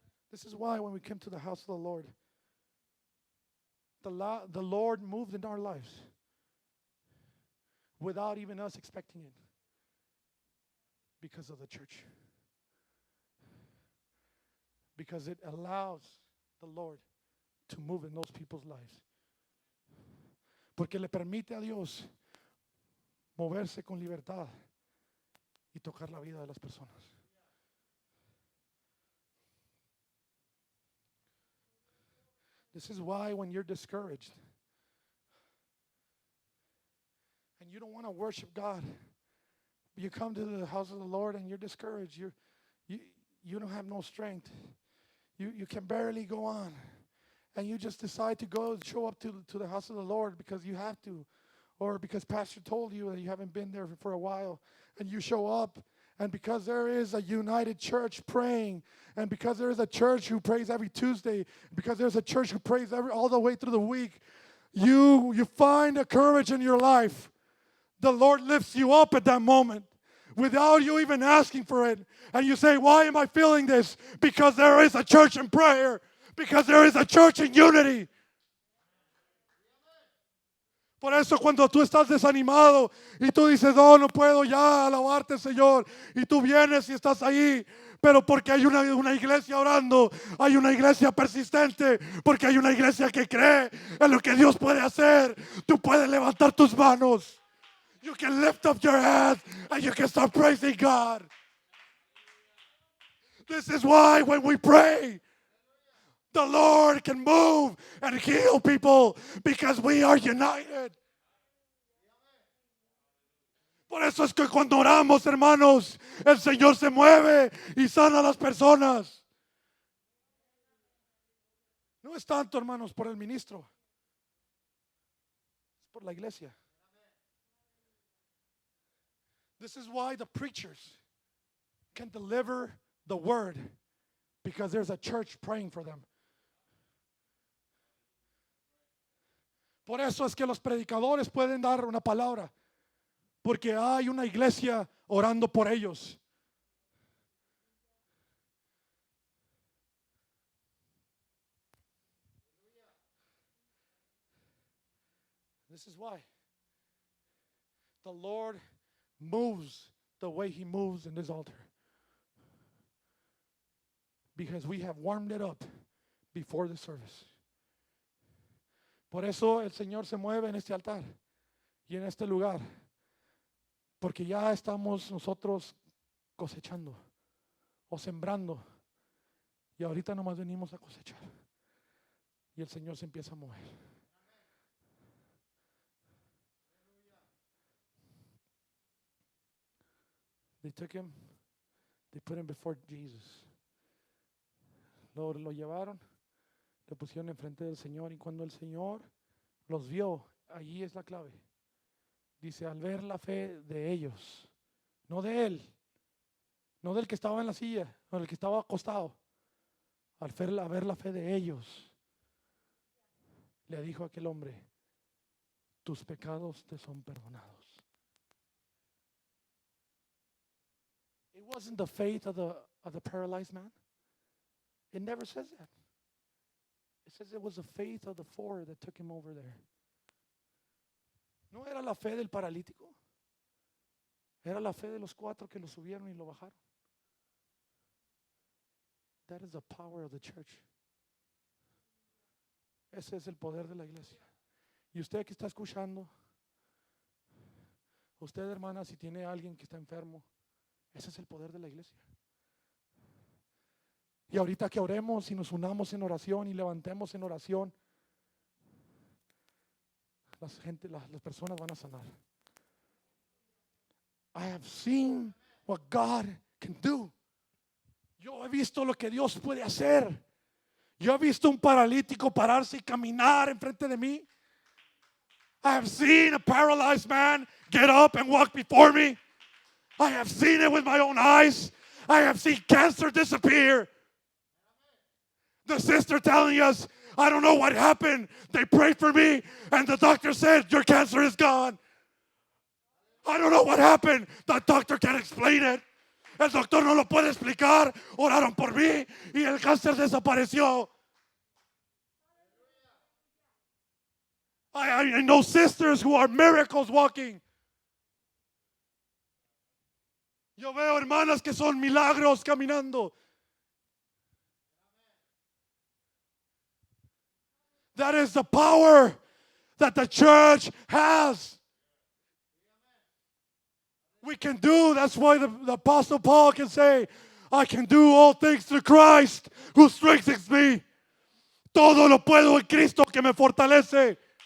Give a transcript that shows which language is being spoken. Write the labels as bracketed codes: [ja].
[en] This is why when we came to the house of the Lord, the Lord moved in our lives without even us expecting it, because of the church. Because it allows the Lord to move in those people's lives. [es] Porque le permite a Dios moverse con libertad y tocar la vida de las personas. [en] This is why when you're discouraged and you don't want to worship God, you come to the house of the Lord and you're discouraged. You don't have no strength. You can barely go on. And you just decide to go and show up to the house of the Lord because you have to, or because pastor told you that you haven't been there for a while, and you show up, and because there is a united church praying, and because there is a church who prays every Tuesday, because there's a church who prays all the way through the week, you find a courage in your life. The Lord lifts you up at that moment without you even asking for it. And you say, why am I feeling this? Because there is a church in prayer. Because there is a church in unity. [es] Por eso cuando tú estás desanimado y tú dices, oh, no puedo ya alabarte, Señor, y tú vienes y estás ahí, pero porque hay una iglesia orando, hay una iglesia persistente, porque hay una iglesia que cree en lo que Dios puede hacer, tú puedes levantar tus manos. [en] You can lift up your hands and you can start praising God. This is why when we pray, the Lord can move and heal people because we are united. [es] Por eso es que cuando oramos, hermanos, el Señor se mueve y sana a las personas. No es tanto, hermanos, por el ministro, es por la iglesia. [en] This is why the preachers can deliver the word, because there's a church praying for them. [es] Por eso es que los predicadores pueden dar una palabra, porque hay una iglesia orando por ellos. [en] This is why the Lord moves the way He moves in this altar, because we have warmed it up before the service. [es] Por eso el Señor se mueve en este altar y en este lugar, porque ya estamos nosotros cosechando o sembrando, y ahorita nomás venimos a cosechar y el Señor se empieza a mover. [en] They took him, they put him before Jesus. [es] Lo llevaron, le pusieron enfrente del Señor, y cuando el Señor los vio, allí es la clave. Dice, al ver la fe de ellos, no de él, no del que estaba en la silla, no del que estaba acostado, al ver la fe de ellos, le dijo a aquel hombre, tus pecados te son perdonados. [en] It wasn't the faith of the paralyzed man. It never says that. It says it was the faith of the four that took him over there. [es] No era la fe del paralítico. Era la fe de los cuatro que lo subieron y lo bajaron. [en] That is the power of the church. [es] Ese es el poder de la iglesia. Y usted que está escuchando, usted, hermana, si tiene a alguien que está enfermo, ese es el poder de la iglesia. Y ahorita que oremos y nos unamos en oración y levantemos en oración, las personas van a sanar. [en] I have seen what God can do. [es] Yo he visto lo que Dios puede hacer. Yo he visto un paralítico pararse y caminar enfrente de mí. [en] I have seen a paralyzed man get up and walk before me. I have seen it with my own eyes. I have seen cancer disappear. The sister telling us, I don't know what happened. They prayed for me and the doctor said, your cancer is gone. I don't know what happened. The doctor can't explain it. [es] El doctor no lo puede explicar. Oraron por mí y el cáncer desapareció. [en] I know sisters who are miracles walking. [es] Yo veo hermanas que son milagros caminando. [en] That is the power that the church has. We can do, that's why the Apostle Paul can say, I can do all things through Christ who strengthens me. [es] Todo lo puedo en Cristo que me fortalece.